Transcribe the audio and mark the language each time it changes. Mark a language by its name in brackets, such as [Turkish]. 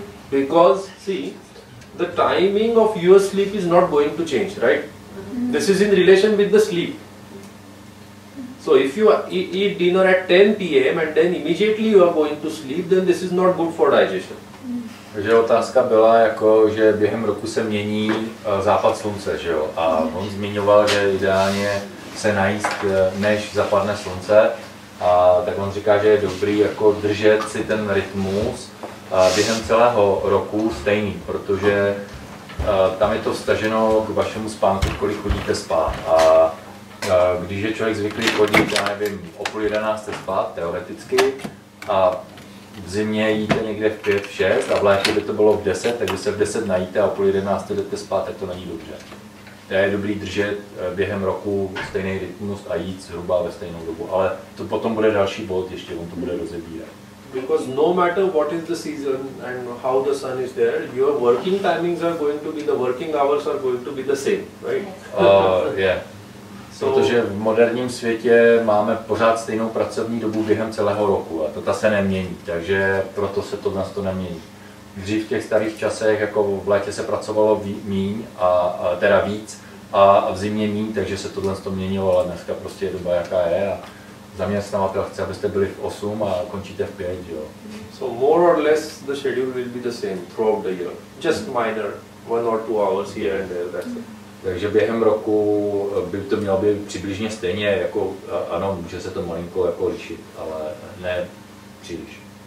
[English] Because see, the timing of your sleep is not going to change, right? This is in relation with the sleep. So if you eat dinner at 10 p.m. and then immediately you are going to sleep, then this is not good for digestion. [Czech] Takže otázka byla, jako, že během roku se mění západ slunce, že jo? A on zmiňoval, že ideálně se najíst, než zapadne slunce. A tak on říká, že je dobrý jako držet si ten rytmus během celého roku stejný, protože tam je to vztaženo k vašemu spánku, kolik chodíte spát. A když je člověk zvyklý chodit, já nevím, o 10:30 spát, teoreticky, a v zimě jíte někde v 5, v 6 a v létě by to bylo v 10, tak když se v 10 najíte a půl 11 jdete spát, tak to není dobře. Je dobrý držet během roku stejný rytmus a jít zhruba ve stejnou dobu, ale to potom bude další bod, ještě on to bude rozebírat. [English] Because no matter what is the season and how the sun is there, your working timings are going to be, the working hours are going to be the same, right? Yeah. [Czech] Protože v moderním světě máme pořád stejnou pracovní dobu během celého roku a ta se nemění, takže proto se to nás to nemění. Dřív v těch starých časech, jako v létě se pracovalo míň, teda víc, a v zimě míň, takže se tohle to měnilo, ale dneska prostě je doba jaká je a zaměstnavatel chce, abyste byli v 8 a končíte v 5, jo. [English] So more or less the schedule will be the same throughout the year, just minor 1 or 2 hours here and there, that's it. [Czech] Takže během roku by to mělo být přibližně stejně, jako ano, může se to malinko jako lišit, ale ne příliš.